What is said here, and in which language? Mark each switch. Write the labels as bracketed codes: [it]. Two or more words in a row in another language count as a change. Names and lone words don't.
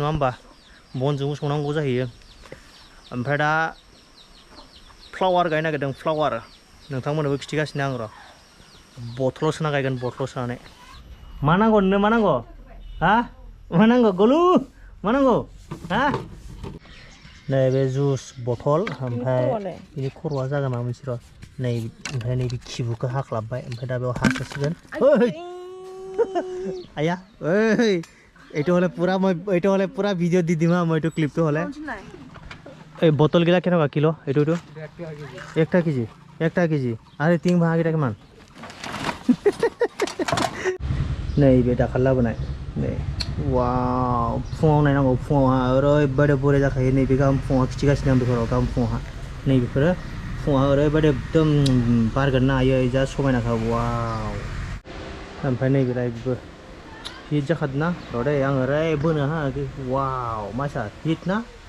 [brx] होमबा बनजोंबो संनांगौ जाहैयो ओमफ्राय दा फ्लावार गायनो नागिरदों फ्लावार नोंथांमोननोबो खिथिगासिनो आं र' बथलाव सोना गायगोन बथलाव सोनानै मा नांगौ नोंनो मा नांगौ हा मा नांगौ गलु मा नांगौ हा नै बे [en] juice bottle [brx] ओमफ्राय बिनि खर'आ जागोन माबा मोनसे र' नै ओमफ्राय नैबे खिबुखौ हाख्लाबबाय ओमफ्राय दा बेयाव हासोसिगोन [as] आया ओइ এইটো হলে পুরা ভিডিও দি দিম মই এইটো ক্লিপটো হলে এই বটল গিলা কেনেকুৱা কিলো এইটো 1 কেজি আরে 3 ভাগ এটা কিমান [brx] नै बे दाखाल लाबोनाय नै वाव फुङाव नायनांगौ फुङावहा ओरैबायदि बरिया जाखायो नैबे गाहाम फुङाव खिथिगासिनो आं बेफोराव गाहाम फुङावहा नैबेफोरो फुङाव ओरैबायदि एकदम बारगोन ना आयै जा समायनाखा वाव ओमफ्राय नैबेलाय बेबो हिट जाखादों ना र' दे आं ओरै बोनो हा वाव मासा हिट ना